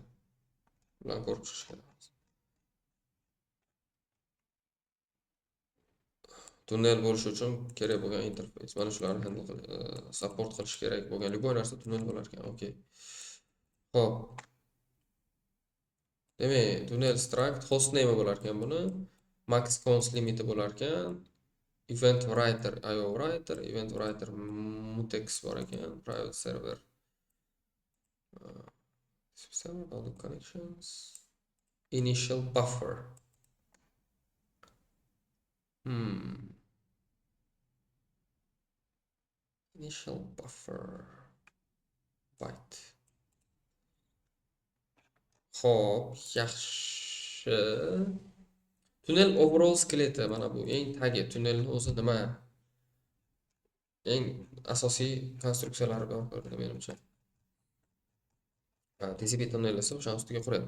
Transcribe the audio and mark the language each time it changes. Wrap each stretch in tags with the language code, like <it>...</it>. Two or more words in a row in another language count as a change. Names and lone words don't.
<uz>Bularni ko'rib chiqish kerak. Tunnel bo'lishi uchun kerak bo'lgan interface. Mana shularni</uz> <en>handle support</en> <uz>qilish kerak bo'lgan любой narsa tunnel bo'lar ekan. Okey. Xo'p. Demak,</uz> <en>tunnel struct host name</en> <uz>bo'lar ekan buni.</uz> <en>Max cons</en> <uz>limiti bo'lar ekan.</uz> <en>Event writer, IO writer, event writer mutex</en> <uz>bor ekan,</uz> <en>private server. All connections. Initial buffer. Initial buffer byte.</en> <uz>Xo'p, yaxshi.</uz> <en>Tunnel overall</en> <uz>skeleti mana bu eng tagi, tunnelning o'zi nima? Eng asosiy konstruksiyalari bor menimcha.</uz> <en>TCP tunnel</en> <uz>esa o'sha ustiga quryapti.</uz>